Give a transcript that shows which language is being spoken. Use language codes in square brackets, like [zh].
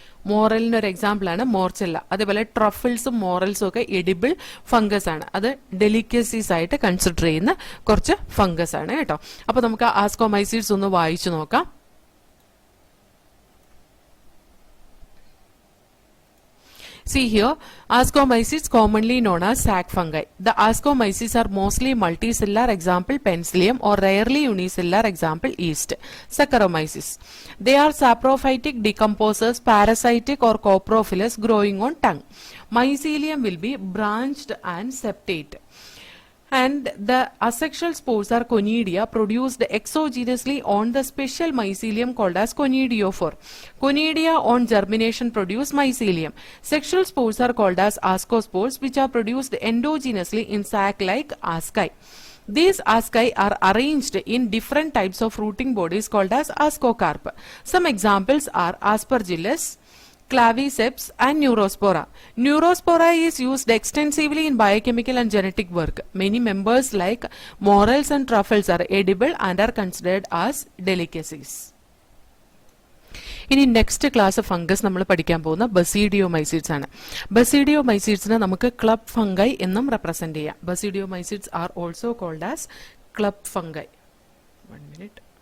[ml] മോറലിന് ഒരു എക്സാമ്പിൾ ആണ് മോർച്ചെല്ല. അതേപോലെ ട്രഫിൾസും മോറൽസും ഒക്കെ എഡിബിൾ ഫംഗസ് ആണ്. അത് ഡെലിക്കസീസ് ആയിട്ട് കൺസിഡർ ചെയ്യുന്ന കുറച്ച് ഫംഗസ് ആണ് കേട്ടോ. അപ്പൊ നമുക്ക് ആസ്കോമൈസിഡ്സ് ഒന്ന് വായിച്ചു നോക്കാം. [en] See here, Ascomyces commonly known as sac fungi. The Ascomyces are mostly multicellular, example Penicillium, or rarely unicellular, example yeast. Saccharomyces. They are saprophytic decomposers, parasitic or coprophilous, growing on tongue. Mycelium will be branched and septate. And the asexual spores are conidia produced exogenously on the special mycelium called as conidiophore. Conidia on germination produce mycelium. Sexual spores are called as ascospores, which are produced endogenously in sac-like asci. These asci are arranged in different types of fruiting bodies called as ascocarp. Some examples are Aspergillus, Claviceps and Neurospora. Neurospora is used extensively in biochemical and genetic work. Many members like morels and truffles are edible and are considered as delicacies. [ml] ഇനി next class fungus നമ്മൾ പഠിക്കാൻ പോകുന്ന ബസീഡിയോമൈസീഡ്സ് ആണ്. ബസീഡിയോമൈസീഡ്സിനെ നമുക്ക് club fungi എന്നും represent ചെയ്യാം. [en] Basidiomycetes are also called as club fungi. 1 minute.